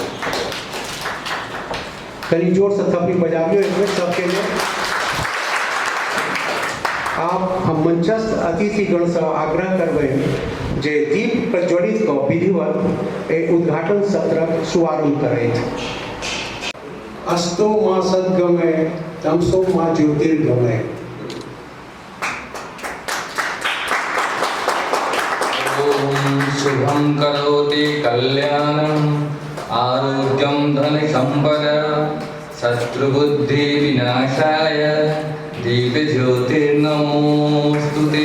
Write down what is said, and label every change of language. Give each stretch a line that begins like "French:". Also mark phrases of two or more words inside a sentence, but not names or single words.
Maithili: कहीं जोर से थप्पी बजाबियो एक सबके लिए। आप हम मंचस्थ अतिथिगण से आग्रह करबै जे दीप प्रज्वलित कऽ विधिवत उद्घाटन सत्रक शुभारंभ करैथ।
Sanskrit: अस्तो मां सद्गमय तमसो मां ज्योतिर्गमय। ओम शुभं करोति कल्याणं आरोग्यं धनसम्पदा शत्रुबुद्धि विनाशाय दीप ज्योतिर्नमोस्तुते।